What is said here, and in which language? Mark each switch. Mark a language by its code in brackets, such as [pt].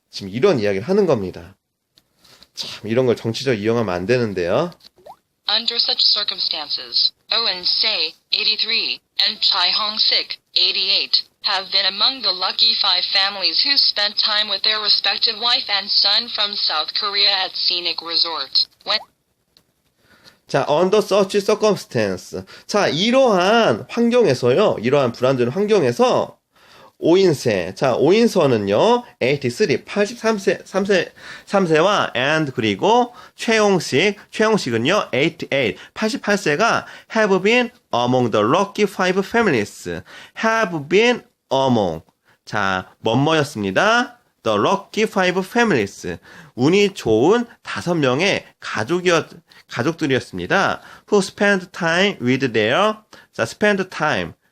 [ko] 지금 이런 이야기를 하는 겁니다. 참 이런 걸 정치적으로 이용하면 안 되는데요. [en] Under such circumstances, Owen Se, 83, and Chai Hong-sik, 88, have been among the lucky 5 families who spent time with their respective wife and son from South Korea at scenic resort. 자, under such circumstance. [ko] 자, 이러한 환경에서요, 이러한 불안정한 환경에서 오인세. [en] 자, 오인서는요, 83, [ko] 3세와 [en] and [ko] 그리고 최용식은요, [en] 88, [ko] 88세가 [en] have been among the lucky 5 families. have been among. 자, [ko] 뭐였습니다? [en] the lucky 5 families. [ko] 운이 좋은 5명의 가족들이었습니다. [en] who spent time with their, 자, spend time.